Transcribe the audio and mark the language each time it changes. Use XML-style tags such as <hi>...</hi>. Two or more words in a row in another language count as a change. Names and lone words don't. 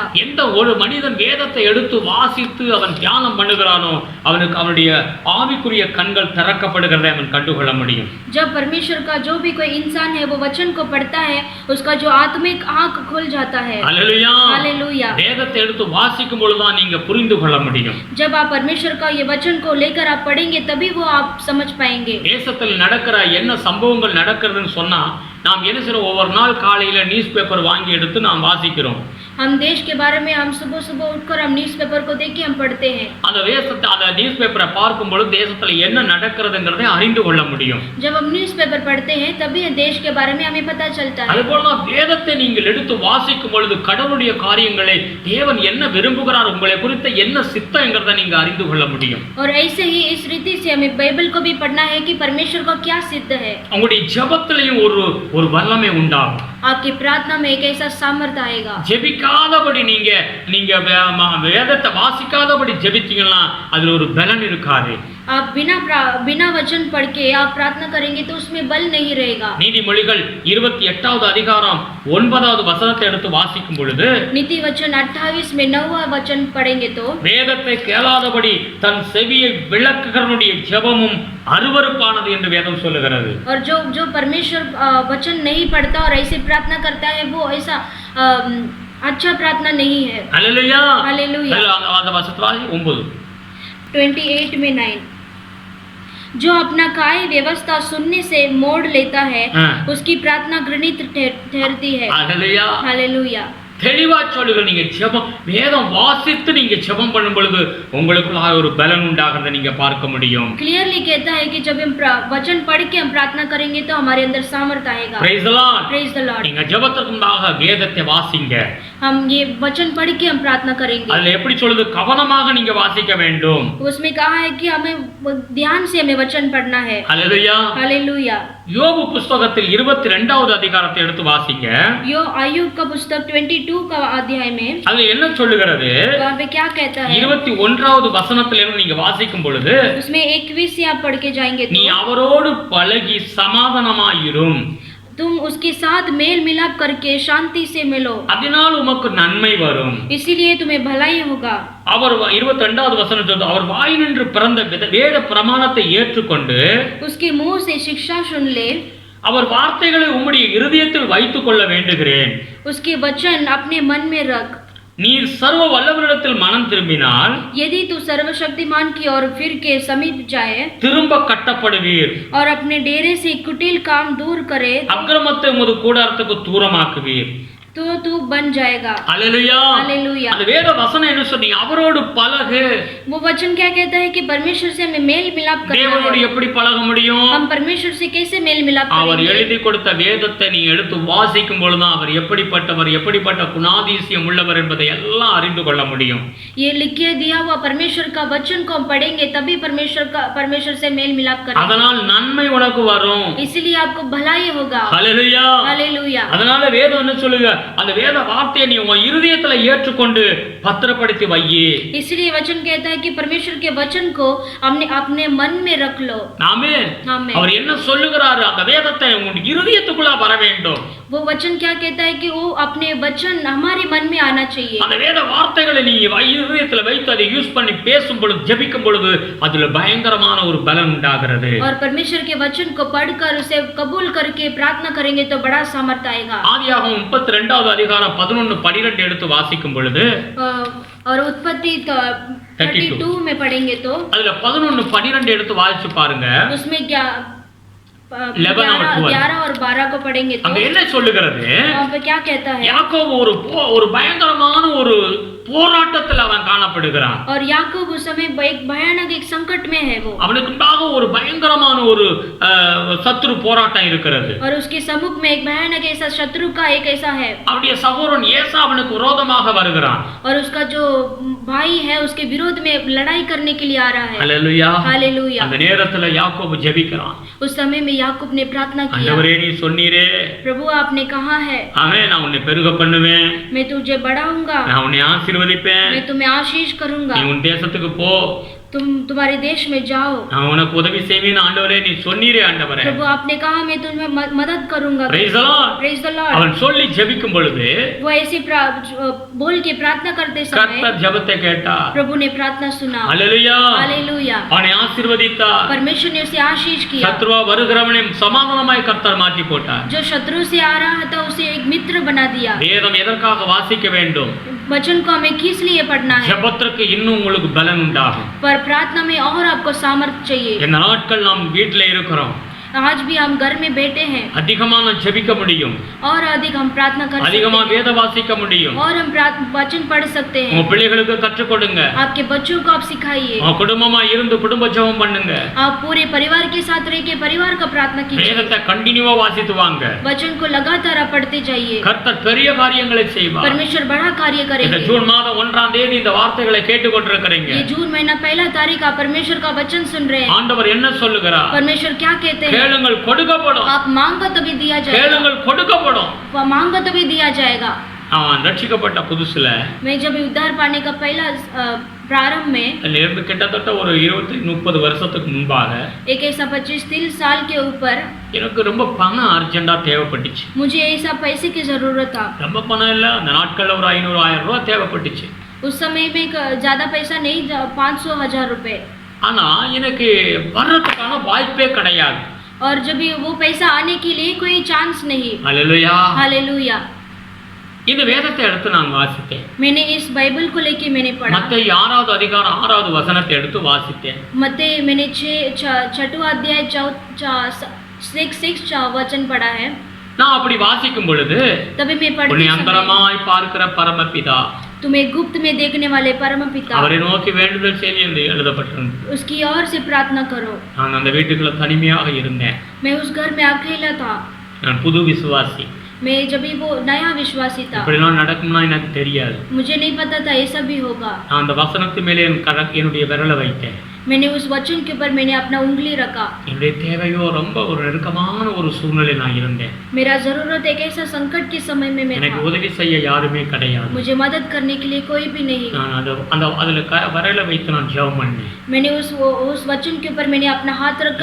<ta>எந்த ஒரு மனிதன் வேதத்தை எடுத்து வாசித்து அவன் தியானம் பண்ணுகிறானோ அவனுக்கு அவனுடைய ஆவிக்குரிய கண்கள் திறக்கப்படுகிறதை அவன் கண்டுகொள்ள முடியும்.</ta> <hi>जब परमेश्वर का जो भी कोई इंसान है वो वचन को पढ़ता है, उसका जो आत्मिक आंख खुल जाता है.</hi> <ta>ஹல்லேலூயா.</ta> <hi>हालेलुया.</hi> <ta>வேதத்தை எடுத்து வாசிக்கும் பொழுதுதான் நீங்க புரிந்து கொள்ள முடியும்.</ta> <hi>जब आप परमेश्वर का ये वचन को लेकर आप पढ़ेंगे तभी वो आप समझ पाएंगे.</hi> <ta>தேசத்தில் நடக்கிற என்ன சம்பவங்கள் நடக்கிறதுன்னு சொன்னா நாம் என்ன செய்றோம், ஒவ்வொரு நாள் காலையில</ta> <en>news paper</en> <ta>வாங்கி எடுத்து நாம் வாசிக்கிறோம்.</ta> <hi>हम देश के बारे में हम सुबह सुबह उठकर हम न्यूज़पेपर को देख के हम पढ़ते हैं.</hi> <ta>அந்த</ta> <en>news paper</en> <ta>பார்க்கும் பொழுது தேசத்துல என்ன நடக்கிறதுங்கிறதை அறிந்து கொள்ள முடியும்.</ta> <hi>जब हम न्यूज़पेपर पढ़ते हैं तभी देश के बारे में हमें पता चलता है.</hi> <ta>அதுபோல வேதத்தை நீங்கள் எடுத்து வாசிக்கும் பொழுது கடவுளுடைய காரியங்களை தேவன் என்ன விரும்புகிறார், உங்களை குறித்த என்ன சித்தம்ங்கிறதை நீங்க அறிந்து கொள்ள முடியும்.</ta> <hi>और ऐसे ही इस रीति से हमें बाइबल को भी पढ़ना है कि परमेश्वर का क्या सिद्ध है.</hi> <ta>உங்களுடைய ஜெபத்திலையும் ஒரு வல்லமை உண்டாகும்.</ta> <hi>आपकी प्रार्थना में एक ऐसा सामर्थ्य आएगा।</hi> <ta>ஜெபிக்காதபடி நீங்க வேதத்தை வாசிக்காதபடி ஜெபிச்சீங்கன்னா அதுல ஒரு பலன் இருக்காது.</ta> <hi>आप बिना वचन पढ़ के आप प्रार्थना करेंगे तो उसमें बल नहीं रहेगा।</hi> <ta>நீதிமொழிகள் 28வது அதிகாரம் 9வது வசனத்தை எடுத்து வாசிக்கும் பொழுது</ta> <hi>नीति वचन 28 में 9वां वचन पढ़ेंगे तो</hi> <ta>வேதத்தை கேளாதபடி தன் செவியை விளக்குகிறவனுடைய ஜெபமும் அருவருப்பானது என்று வேதம் சொல்லுகிறது.</ta> <hi>और जो परमेश्वर वचन नहीं पढ़ता और ऐसे प्रार्थना करता है वो ऐसा अच्छा प्रार्थना नहीं है। हालेलुया हालेलुया।</hi> <ta>அந்த வசனத்தை வாசி 9</ta> <hi>28 में 9 जो अपना काय व्यवस्था सुनने से मोड़ लेता है उसकी प्रार्थना घृणित ठहरती है। हालेलुया हालेलुया।</hi> <ta>தெளிவா சொல்லுங்க. நீங்க ஜெபம் வேதம் வாசித்து நீங்க ஜெபம் பண்ணும் பொழுது உங்களுக்குள்ள ஒரு பலன் உண்டாகிறதை நீங்க பார்க்க முடியும்.</ta> <hi>क्लियरली कहता है कि जब हम वचन पढ़ के हम प्रार्थना करेंगे तो हमारे अंदर सामर्थ्य आएगा।</hi> <en>Praise the Lord. Praise the Lord.</en> <ta>நீங்க ஜெபத்துக்கு முன்னாக வேதத்தை வாசிங்க.</ta> <hi>हम ये वचन पढ़ के हम प्रार्थना करेंगे।</hi> <ta>அதுல எப்படி சொல்லுது? கவனமாக நீங்க வாசிக்க வேண்டும்.</ta> <hi>उसमें कहा है कि हमें ध्यान से हमें वचन पढ़ना है। हालेलुया। हालेलुया।</hi> <ta>யோபு புத்தகத்தில் 22வது அதிகாரத்தை எடுத்து வாசிங்க.</ta> <hi>अय्यूब का पुस्तक 22 का अध्याय में</hi> <ta>அது என்ன சொல்லுகிறது?</ta> <hi>वहाँ पे क्या कहता है?</hi> <ta>21வது வசனத்துல இருந்து நீங்க வாசிக்கும் பொழுது</ta> <hi>उसमें 21 से आप पढ़ के जाएंगे</hi> <ta>நீ</ta> <hi>तो</hi> <ta>அவரோடு பழகி சமாதானமாயிரும்.</ta> <hi>तुम उसके साथ मेल मिलाप करके शांति से मिलो</hi> <ta>அதனால் உமக்கு நன்மை வரும்.</ta> <hi>इसीलिए तुम्हें भलाई होगा।</hi> <ta>அவர் 22வது வசனம் சொல்றது அவர் வாயினின்று பிறந்த வேத பிரமாணத்தை ஏற்றுக்கொண்டு</ta> <hi>उसके मुंह से शिक्षा सुन ले</hi> <ta>அவர் வார்த்தைகளை உம்முடைய இருதயத்தில் வைத்துக் கொள்ள வேண்டுகிறேன்.</ta> <hi>उसके वचन अपने मन में रख।</hi> <ta>நீர் சர்வ வல்லவரிடத்தில் மனம் திரும்பினால்</ta> <hi>यदि तू सर्वशक्तिमान की ओर फिर के समीप जाए</hi> <ta>திரும்ப கட்டப்படுவீர்.</ta> <hi>और अपने डेरे से कुटिल काम दूर करे</hi> <ta>அக்கிரமத்தை உமது கூடாரத்துக்கு தூரமாக்குவீர்.</ta> <hi>तो तू बन जाएगा। हालेलुया। हालेलुया।</hi> <ta>அந்த வேத வசனம் என்ன சொன்னீங்க? அவரோடு பழகு.</ta> <hi>वो वचन क्या कहता है कि परमेश्वर से हमें मेल मिलाप करना</hi> <ta>தேவனோடு</ta> <hi>है।</hi> <ta>எப்படி பழக முடியும்?</ta> <hi>हम परमेश्वर से कैसे मेल मिलाप</hi> <ta>அவர்</ta> <hi>करेंगे?</hi> <ta>எழுதி கொடுத்த வேதத்தை நீ எடுத்து வாசிக்கும் பொழுதுதான் அவர் எப்படிப்பட்டவர், எப்படிப்பட்ட குணாதிசயம் உள்ளவர் என்பதை எல்லாம் அறிந்து கொள்ள முடியும்.</ta> <hi>ये लिख के दिया हुआ परमेश्वर का वचन को हम पढ़ेंगे तभी परमेश्वर से मेल मिलाप करेंगे।</hi> <ta>அதனால் நன்மை உனக்கு வரும்.</ta> <hi>इसलिए आपको भलाई होगा।</hi> <ta>ஹல்லேலூயா।</ta> <hi>हालेलुया।</hi> <ta>அதனால வேதம் என்ன சொல்லுங்க? அந்த வேத வார்த்தையை நீ உன் இருதயத்துல ஏற்றுக்கொண்டு பத்திரப்படுத்தி வையே.</ta> <hi>इसलिए वचन कहता है कि परमेश्वर के वचन को हमने अपने मन में रख लो।</hi> <ta>ஆமென்।</ta> <hi>आमीन।</hi> <ta>அவர் என்ன சொல்லுகிறாரு? அந்த வேதத்தை உன் இருதயத்துக்குள்ள வர வேண்டும்.</ta> <hi>वो वचन क्या कहता है कि वो अपने वचन हमारे मन में आना चाहिए।</hi> <ta>அந்த வேத வார்த்தைகளை நீ இருதயத்துல வைத்து அதை யூஸ் பண்ணி பேசும் பொழுது ஜெபிக்கும் பொழுது அதுல பயங்கரமான ஒரு பலன் உண்டாகிறது.</ta> <hi>और परमेश्वर के वचन को पढ़कर उसे कबूल करके प्रार्थना करेंगे तो बड़ा सामर्थ्य आएगा।</hi> <ta>ஆதியாகமம் 32வது அதிகாரம் 11-12 எடுத்து வாசிக்கும் பொழுது</ta> <hi>और उत्पत्ति 32 में पढ़ेंगे तो</hi> <ta>அதுல 11-12 எடுத்து வாசிச்சு பாருங்க.</ta> <hi>उसमें क्या 11 और 12 को पढ़ेंगे तो</hi> <ta>அங்க என்ன சொல்லுகிறது?</ta> <hi>वहाँ पे क्या कहता है?</hi> <ta>யாக்கோபு ஒரு பயங்கரமான ஒரு போராட்டத்தில் அவன் காணப்படுகிறான்.</ta> <hi>और याकूब उस समय एक भयानक एक संकट में है। वो</hi> <ta>அவனுக்கு முன்பாக ஒரு பயங்கரமான ஒரு சத்துரு போராட்டம் இருக்கிறது.</ta> <hi>और उसके सम्मुख में एक भयानक ऐसा शत्रु का एक ऐसा है।</hi> <ta>அவனுடைய சகோதரன் ஏசா அவனுக்கு விரோதமாக வருகிறான்.</ta> <hi>और उसका जो भाई है उसके विरोध में लड़ाई करने के लिए आ रहा है। हालेलुया। हालेलुया।</hi> <ta>அந்த நேரத்துல யாக்கோபு ஜெபிக்கிறான்.</ta> <hi>उस समय में याकूब ने प्रार्थना की,</hi> <ta>ஆண்டவரே நீ சொன்னீரே,</ta> <hi>प्रभु आपने कहा है</hi> <ta>ஆமென், நான் உன்னை பெருக பண்ணுவேன்,</ta> <hi>मैं तुझे बढ़ाऊंगा,</hi> <ta>நான் உன்னை ஆசீர்வதிப்பேன்,</ta> <hi>मैं तुम्हें आशीष करूंगा,</hi> <ta>நீ உன் தேசத்துக்கு போ,</ta> <hi>तुम्हारे देश में जाओ,</hi> <ta>நான் உனக்கு உதவி செய்வேன் ஆண்டவரே நீ சொன்னீரே ஆண்டவரே.</ta> <hi>प्रभु आपने कहा मैं तुम्हें मदद करूंगा।</hi> <en>Praise the Lord. Praise the Lord।</en> <ta>அவன் சொல்லி ஜெபிக்கும் பொழுது</ta> <hi>वो ऐसे बोल के प्रार्थना करते समय</hi> <ta>கர்த்தர் ஜெபத்தை கேட்டார்.</ta> <hi>प्रभु ने प्रार्थना सुना। हालेलुया। हालेलुया।</hi> <ta>அவனை ஆசீர்வதித்தார்.</ta> <hi>परमेश्वर ने उसे आशीष किया।</hi> <ta>சத்ருவா வருகிறவனை சமாதானமாய் கர்த்தர் மாற்றி போட்டார்.</ta> <hi>जो शत्रु से आ रहा था उसे एक मित्र बना दिया।</hi> <ta>வேதம் எதற்காக வாசிக்க வேண்டும்?</ta> <hi>वचन को हमें किस लिए पढ़ना है?</hi> <ta>ஜெபத்திற்கு இன்னும் உங்களுக்கு பலன் உண்டாகும்.</ta> <hi>पर प्रार्थना में और आपको सामर्थ्य चाहिए।</hi> <ta>இந்த நாட்கள் நாம் வீட்டில் இருக்கிறோம்,</ta> <hi>आज भी हम घर में बैठे हैं</hi> <ta>அதிகமா நாம் ஜெபிக்க முடியும்,</ta> <hi>और अधिक हम प्रार्थना कर सकते</hi> <ta>அதிகமா</ta> <hi>हैं</hi> <ta>வேத வாசிக்க முடியும்.</ta> <hi>और हम वचन पढ़ सकते</hi> <ta>உங்க</ta> <hi>हैं।</hi> <ta>பிள்ளைகளுக்கு கற்றுக் கொடுங்க.</ta> <hi>आपके बच्चों को आप सिखाइए।</hi> <ta>உங்க குடும்பமா இருந்து குடும்ப ஜெபம் பண்ணுங்க.</ta> <hi>आप पूरे परिवार के साथ रह के परिवार का प्रार्थना कीजिए।</hi> <ta>வேதத்தை கண்டினியூவா வாசித்து வாங்க.</ta> <hi>वचन को लगातार आप पढ़ते जाइए।</hi> <ta>கர்த்தர் பெரிய காரியங்களை செய்வார்.</ta> <hi>परमेश्वर बड़ा कार्य</hi> <ta>இந்த</ta> <hi>करेंगे।</hi> <ta>ஜூன் மாதம் 1ஆம் தேதி இந்த வார்த்தைகளை கேட்டுக்கொண்டிருக்கிறீங்க.</ta> <hi>ये जून महीना 1 तारीख आप परमेश्वर का वचन सुन रहे हैं।</hi> <ta>ஆண்டவர் என்ன சொல்லுகிறார்?</ta> <hi>परमेश्वर क्या कहते हैं?</hi> <ta>கேளுங்கள் கொடுக்கப்படும்,</ta> <hi>आप मांगो तो भी दिया जाएगा,</hi> <ta>கேளுங்கள் கொடுக்கப்படும்.</ta> <hi>मांगो तो भी दिया जाएगा.</hi> <ta>அவன் ரட்சிக்கப்பட்ட புதுசுல</ta> <hi>मैं जब उद्धार पाने का पहला प्रारंभ में</hi> <ta>இருந்து கிட்டத்தட்ட ஒரு 20-30 வருஷத்துக்கு முன்பாக</ta> <hi>एक ऐसा 25-30 साल के ऊपर</hi> <ta>எனக்கு ரொம்ப பணம் அர்ஜென்ட்டா தேவைப்பட்டுச்சு.</ta> <hi>मुझे ऐसा पैसे की जरूरत था.</hi> <ta>ரொம்ப பணம் இல்ல, அந்த நாட்கள்ல ஒரு 500-1000 ரூபாய் தேவைப்பட்டுச்சு.</ta> <hi>उस समय में ज्यादा पैसा नहीं, 500-1000 रुपए.</hi> <ta>ஆனா எனக்கு வர்றதுக்கான வாய்ப்பே கிடையாது.</ta> <hi>और जब वो पैसा आने के लिए कोई चांस नहीं.</hi> <ta>ஹல்லேலூயா,</ta> <hi>हालेलुया.</hi> <ta>இந்த வேதத்தை எடுத்து நான் வாசித்தேன்.</ta> <hi>मैंने इस बाइबल को लेके मैंने पढ़ा.</hi> <ta>மத்தேயு 6வது அதிகாரம் 6வது வசனத்தை எடுத்து வாசித்தேன்.</ta> <hi>मत्ती मैंने 6वां अध्याय 6 वचन पढ़ा है.</hi> <ta>நான் அப்படி வாசிக்கும் பொழுது</ta> <hi>तभी मैं पढ़ती</hi> <ta>உன்னை</ta> <hi>समय</hi> <ta>அந்தரமாய் பார்க்கிற பரமபிதா,</ta> <hi>तुम्हें गुप्त में देखने वाले परम पिता,</hi> <ta>அவரை நோக்கி வேண்டுதல் செய்ய என்று எழுதப்பட்டிருந்தது.</ta> <hi>उसकी ओर से प्रार्थना करो.</hi> <ta>நான் அந்த வீட்டுக்குள்ள தனிமையாக இருந்தேன்.</ta> <hi>मैं उस घर में अकेला था.</hi> <ta>நான் புது விசுவாசி.</ta> <hi>मैं जब भी वो नया विश्वासी था.</hi> <ta>இப்படிலாம் நடக்கும்னா எனக்கு தெரியாது.</ta> <hi>मुझे नहीं पता था ऐसा भी होगा.</hi> <ta>நான் அந்த வசனத்து மேலே என்னுடைய விரலை வைத்தேன்.</ta> <hi>मैंने उस वचन के ऊपर मैंने अपना उंगली रखा.</hi> <ta>என்னுடைய தேவையோ ரொம்ப ஒரு நெருக்கமான ஒரு சூழ்நிலை நான் இருந்தேன்.</ta> <hi>मेरा जरूरत एक ऐसा संकट के समय में मैं</hi> <ta>எனக்கு</ta> <hi>था.</hi> <ta>உதவி செய்ய யாருமே கிடையாது.</ta> <hi>मुझे मदद करने के लिए कोई भी नहीं.</hi> <ta>நான் அந்த அதுல விரலை வைத்து நான் ஜெபம் பண்ணேன்.</ta> <hi>मैंने उस वचन के ऊपर मैंने अपना हाथ रखकर</hi>